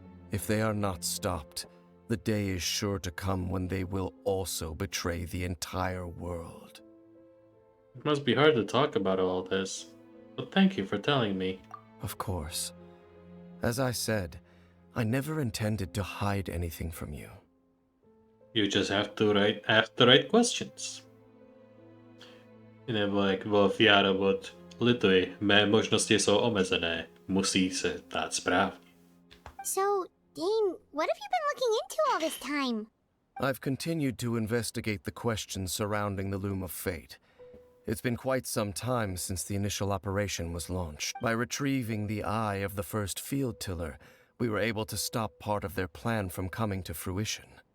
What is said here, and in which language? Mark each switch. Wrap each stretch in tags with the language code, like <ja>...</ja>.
<en>If they are not stopped, the day is sure to come when they will also betray the entire world. It must be hard to talk about all this, but thank you for telling me. Of course. As I said, I never intended to hide anything from you. You just have to ask the right questions.</en> <cs>Nebo jak bylo Fiara od lituji, mé možnosti jsou omezené, musí se ptát správně.</cs> <en>So, Dane, what have you been looking into all this time? I've continued to investigate the questions surrounding the Loom of Fate. It's been quite some time since the initial operation was launched. By retrieving the eye of the first field tiller, we were able to stop part of their plan from coming to fruition.</en>